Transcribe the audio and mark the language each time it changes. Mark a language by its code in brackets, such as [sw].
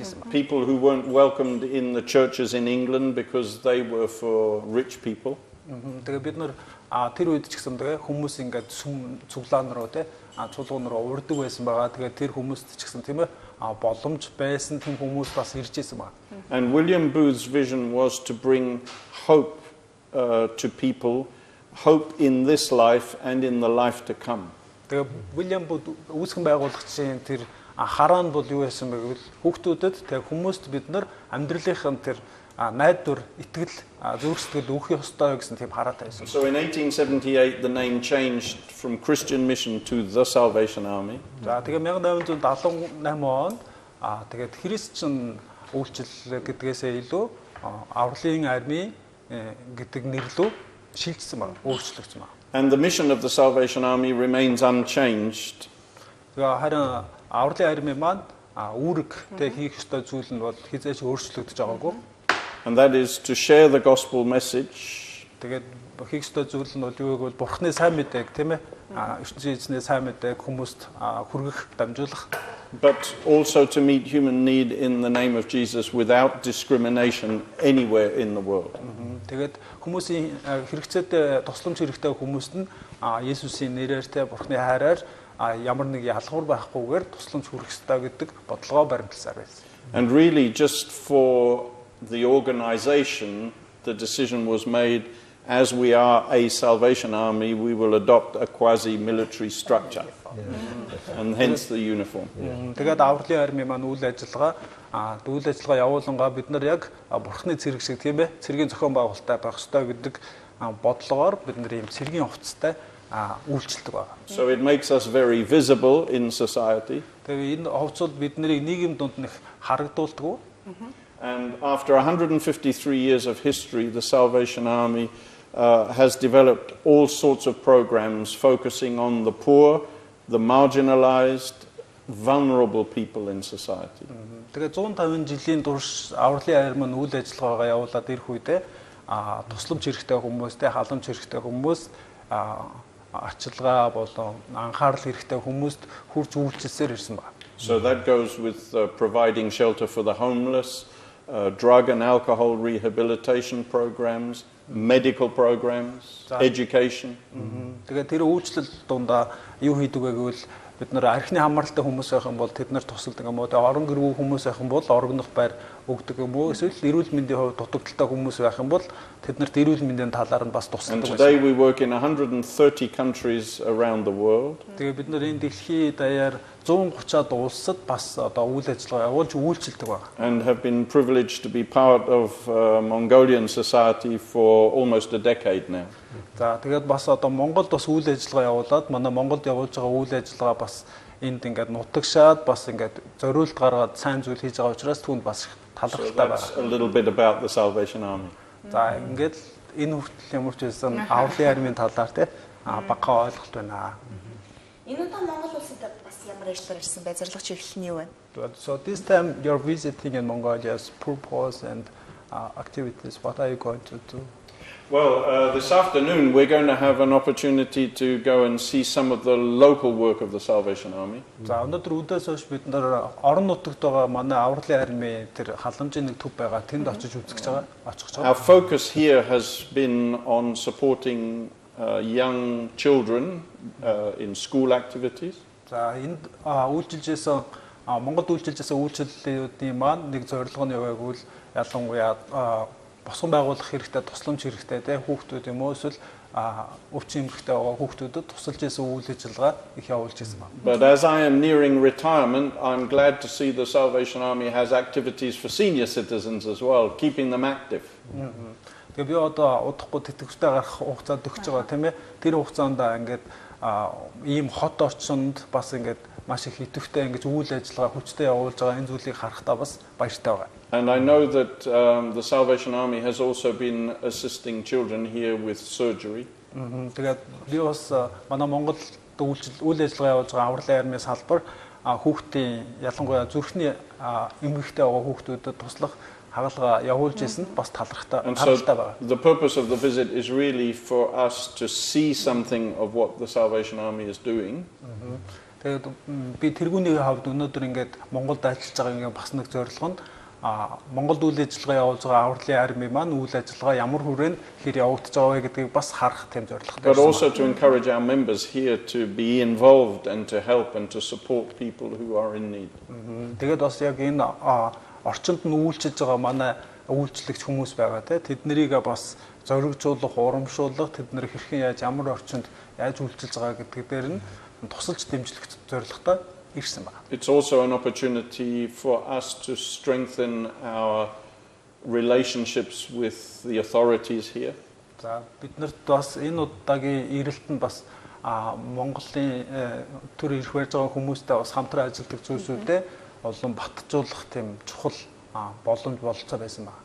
[en] People who weren't welcomed in the churches in England because they were for rich people. [mn] Тэгээ бид нар тэр үед ч гэсэн тэгээ хүмүүс ингээд цуглаан руу те чуулган руу урддаг байсан байгаа. Тэгээ тэр хүмүүст ч гэсэн тийм ээ боломж байсан тийм хүмүүс бас ирж ирсэн байна. [en] And William Booth's vision was to bring hope to people, hope in this life and in the life to come. [mn] Тэгээ William Booth үүсгэн байгуулагчийн тэр хараан бол юу байсан бэ гэвэл хүүхдүүдэд тэг хүмүүст бид нар амьдралынхаа тэр найдвар итгэл зүрх сэтгэл өгөх ёстой гэсэн тийм хараатай байсан. [en] So in 1878 the name changed from Christian Mission to the Salvation Army. [mn] За тэгээ 1878 онд тэгээд христчэн үйлчлэл гэдгээсээ илүү авралын арми гэдэг нэрлүү шилжсэн байна, өөрчлөгдсөн байна. [en] And the mission of the Salvation Army remains unchanged. [mn] Тэгээ харин авралын арми маань үүрэг тэг хийх ёстой зүйл нь бол хизээч өөрчлөгдөж байгаагүй. [en] And that is to share the gospel message. [mn] Тэгээд хийх ёстой зүйл нь бол юу вэ гэвэл Бурхны сайн мэдээг тийм ээ ертөнцийн эзнээ сайн мэдээг хүмүүст хүргэх, дамжуулах. [en] but also to meet human need in the name of Jesus without discrimination anywhere in the world. [mn] Тэгээд хүмүүсийн хэрэгцээтэй тусламж хэрэгтэй хүмүүст нь Есүсийн нэрээр тэ Бурхны хайраар ямар нэг ялгуур байхгүйгээр тусламж хүргэх ёстой гэдэг бодлогоо баримтласаар байсан. [en] And really just for the organization, the decision was made, as we are a Salvation Army, we will adopt a quasi-military structure, and hence the uniform. [mn] Тэгээд авралын арми маань үйл ажиллагаа явуулангаа бид нар яг Бурхны цэрэг шиг тийм ээ цэргийн зохион байгуулалттай байх ёстой гэдэг бодлогоор бид нар ийм цэргийн хувцастай үйлчлдэг байна. [en] So it makes us very visible in society. [mn] Тэгээд энэ хувцас бид нарыг нийгэм донд нэг харагдуулдаг. [en] And after 153 years of history, the Salvation Army has developed all sorts of programs focusing on the poor, the marginalized, vulnerable people in society. [mn] Тэгээд 150 жилийн турш авралын арми маань үйл ажиллагаагаа явуулаад ирэх үедээ тусламж хэрэгтэй хүмүүстэй, халамж хэрэгтэй хүмүүс, арчилгаа болон анхаарал хэрэгтэй хүмүүст хүрч үйлчлсээр ирсэн байна. [en] So that goes with providing shelter for the homeless, drug and alcohol rehabilitation programs, medical programs, education. [mn] Тэгээд тэр үйлчлэл дундаа юу хийдэг вэ гэвэл бид нар архины хамааралтай хүмүүс байх юм бол тэднэр тусалдаг юм уу? Орон гэргүй хүмүүс байх юм бол орогнох байр өгдөг юм уу? Эсвэл эрүүл мэндийн хувьд дутагдaltaй хүмүүс байх юм бол тэднэрт эрүүл мэндийн талаар нь бас тусалдаг байна. [en] And today we work in 130 countries around the world. [mn] Тэгээд бид нар энэ дэлхийн даяар 130-аад улсад бас одоо үйл ажиллагаа явуулж үйлчилдэг байна. [en] And have been privileged to be part of Mongolian society for almost a decade now. [mn] За тэгээд бас одоо Монголд бас үйл ажиллагаа явуулаад манай Монголд явуулж байгаа үйл ажиллагаа бас энд ингээд нутагшаад бас ингээд зориулт гаргаад сайн зүйл хийж байгаа учраас түүнд бас талархалтай байна. [en] A little bit about the Salvation Army. [mn] За ингээд энэ хүртэл ямар ч байсан авралын армийн талаар те бага ойлголт байна. Энэ удаа Монгол улсад бас ямар ажиллагаар ирсэн бэ? Зорилгоч эхлэл нь юу вэ? [en] So this time you're visiting in Mongolia's purpose and activities. What are you going to do? Well, this afternoon we're going to have an opportunity to go and see some of the local work of the Salvation Army. [mn] За өнөөдөр өдөөс хойш бид нар орон нутагт байгаа манай авралын армийн тэр халамжийн нэг төв байгаа тэнд очиж үзэж байгаа. [en] Our focus here has been on supporting young children in school activities. [mn] За энд үйлчилжсэн Монголд үйлчилжсэн үйлчлэлүүдийн маань нэг зорилго нь яг үйл ялангуяа босгон байгуулах хэрэгтэй, тусламж хэрэгтэй те хүүхдүүд юм уу эсвэл өвчин эмгэгтэй байгаа хүүхдүүдэд тусалж исэн үйл ажиллагаа их явуулж исэн байна. [en] But as I am nearing retirement, I'm glad to see the Salvation Army has activities for senior citizens as well, keeping them active. [mn] Тэгээ би одоо удахгүй тэтгэвртэй гарах хугацаад өгч байгаа тийм ээ. Тэр хугацаанд ингээд ийм хот орчинд бас ингээд маш их идэвхтэй ингэж үйл ажиллагаа хүчтэй явуулж байгаа энэ зүйлийг харахтаа бас баяртай байна. [en] And I know that the Salvation Army has also been assisting children here with surgery. [mn] Тэгээд би бас манай Монголд үйл ажиллагаа явуулж байгаа авралын армийн салбар хүүхдийн ялангуяа зүрхний эмгэгтэй байгаа хүүхдүүдэд туслах хагалгаа явуулж исэн бас талархтай байна. [en] The purpose of the visit is really for us to see something of what the Salvation Army is doing. [mn] Тэгээд би тэргүүний хавьд өнөөдөр ингээд Монголд ажиллаж байгаа ингээд бас нэг зорилго нь Монголд үйл ажиллагаа явуулж байгаа авралын арми маань үйл ажиллагаа ямар хүрээнд хэр явагдаж байгаа вэ гэдгийг бас харах тийм зорилготой. [en] But also to encourage our members here to be involved and to help and to support people who are in need. [mn] Тэгээд бас яг энэ орчинд нь үйлчилж байгаа манай үйлчлэгч хүмүүс байгаа те тэднэрийг бас зоригжуулах, урамшуулах, тэднэр хэрхэн яаж ямар орчинд яаж үйлчилж байгаа гэдг дээр нь тусалж дэмжлэх зорилготой ирсэн байна. [en] It's also an opportunity for us to strengthen our relationships with the authorities here. [mn] За биднэрт бас энэ удаагийн ирэлт нь бас Монголын төр ирэх байж байгаа хүмүүстэй бас хамтран ажилладаг зүйлсүүдээ олон батжуулах тийм чухал боломж болцоо байсан байна.